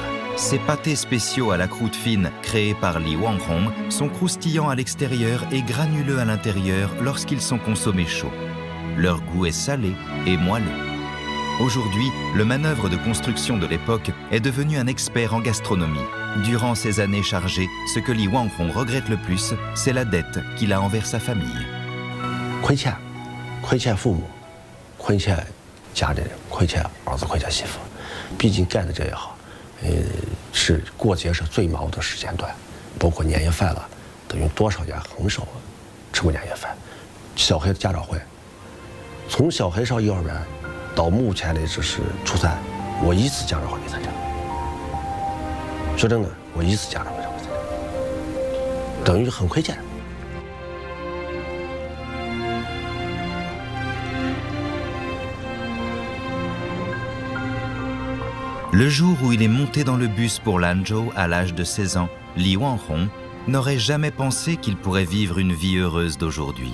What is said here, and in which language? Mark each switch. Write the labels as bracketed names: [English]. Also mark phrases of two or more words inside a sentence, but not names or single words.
[French] Ces pâtés spéciaux à la croûte fine créés par Li Wanghong sont croustillants à l'extérieur et granuleux à l'intérieur lorsqu'ils sont consommés chauds. Leur goût est salé et moelleux. Aujourd'hui, le manœuvre de construction de l'époque est devenu un expert en gastronomie. Durant ces années chargées, ce que Li Wanghong regrette le plus, c'est la dette qu'il a envers sa famille. [Chinese] 亏欠父母，亏欠家里人，亏欠儿子，亏欠媳妇。毕竟干的这也好，是过节是最忙的时间段，包括年夜饭了，等于多少年很少吃过年夜饭。小孩的家长会。从小孩上幼儿园到目前为止是初三，我一次家长会没参加。说真的，我一次家长会都没参加，等于很亏欠。 [French] Le jour où il est monté dans le bus pour Lanzhou à l'âge de 16 ans, Li Wanghong n'aurait jamais pensé qu'il pourrait vivre une vie heureuse d'aujourd'hui.